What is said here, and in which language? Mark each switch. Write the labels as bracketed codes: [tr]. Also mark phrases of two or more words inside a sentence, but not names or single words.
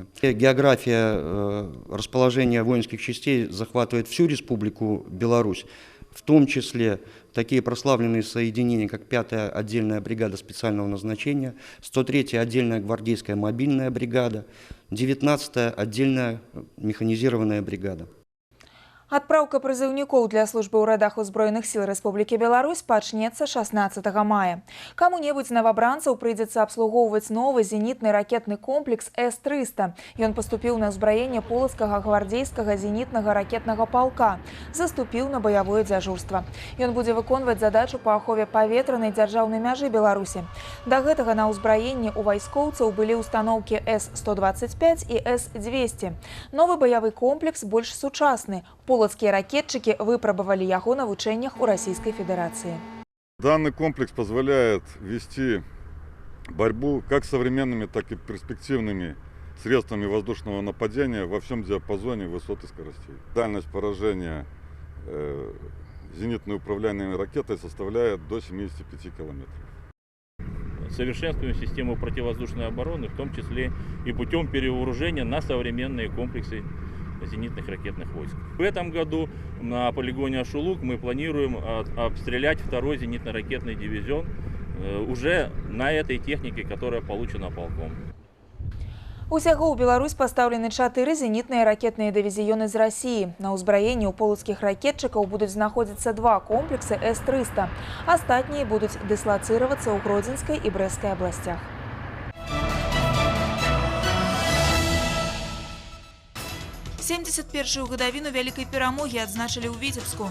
[ru] География расположения воинских частей захватывает всю Республику Беларусь, в том числе такие прославленные соединения, как 5-я отдельная бригада специального назначения, 103-я отдельная гвардейская мобильная бригада, 19-я отдельная механизированная бригада. [be] Адпраўка прызыўнікоў для службы ў радах узброеных сіл Рэспублікі Беларусь пачнецца 16 мая. Каму-небудзь новабранцаў прыйдзецца абслугоўваць новы зенітны ракетны комплекс С-300. Ён паступіў на ўзбраенне полацкага гвардейскага зенітнага ракетнага палка. Заступіў на баявое дзяжурства. Ён будзе выконваць задачу па ахове паветранай дзяржаўнай мяжы Беларусі. Да гэтага на ўзбраенні ў вайскоўцаў былі ўстаноўкі С-125 і С-200. Новы баявы комплекс больш сучасны. [ru] Полацкие ракетчики выпробовали его на учениях у Российской Федерации. Данный комплекс позволяет вести борьбу как современными, так и перспективными средствами воздушного нападения во всем диапазоне высот и скоростей. Дальность поражения зенитной управляемой ракетой составляет до 75 километров. Совершенствуем систему противовоздушной обороны, в том числе и путем перевооружения на современные комплексы зенитных ракетных войск. В этом году на полигоне Ашулук мы планируем обстрелять 2-й зенитно-ракетный дивизион уже на этой технике, которая получена полком. [be] Усяго ў Беларусь пастаўлены 4 зенітныя ракетныя дывізіёны з Расіі. На ўзбраенні ў полацкіх ракетчыкаў будуць знаходзіцца 2 комплексы С-300. Астатнія будуць дыслацыравацца ў Гродзенскай і Брэсцкай абласцях. «71-ю гадавіну вялікай перамогі адзначылі ў Віцебску.